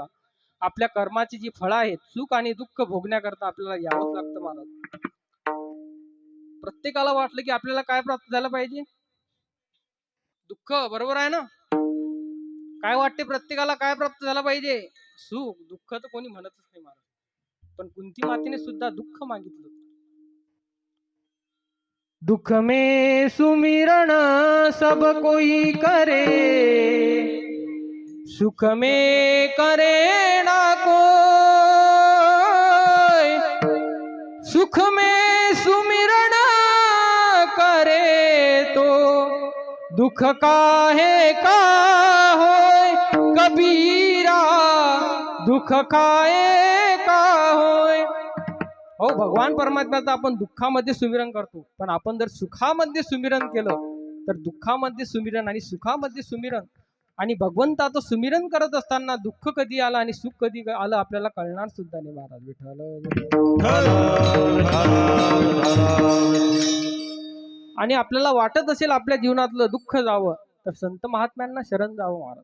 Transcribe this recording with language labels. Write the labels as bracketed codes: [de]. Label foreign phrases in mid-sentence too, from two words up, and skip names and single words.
[mr] आपल्या कर्माची जी फळं आहेत सुख आणि दुःख भोगण्याकरता आपल्याला यावंच लागतं महाराज. प्रत्येकाला वाटलं की आपल्याला काय प्राप्त झालं पाहिजे? दुःख, बरोबर आहे ना? काय वाटते प्रत्येकाला काय प्राप्त झालं पाहिजे? सुख. दुःख तर कोणी म्हणतच नाही महाराज. पण कुंती मातेने सुद्धा दुःख मागितलं. [hi] दुख में सुमिरन सब कोई करे, सुख में करे ना कोई. सुख में सुमिरन करे तो दुख काहे का होय कबीरा, दुख काहे का होय. [mr] हो, भगवान परमात्म्याचं आपण दुःखामध्ये सुमिरन करतो, पण आपण जर सुखामध्ये सुमिरन केलं तर दुःखामध्ये सुमिरन आणि सुखामध्ये सुमिरन आणि भगवंताचं सुमिरन करत असताना दुःख कधी आलं आणि सुख कधी आलं आपल्याला कळणार सुद्धा नाही महाराज. आणि आपल्याला वाटत असेल आपल्या जीवनातलं दुःख जावं तर संत महात्म्यांना शरण जावं महाराज.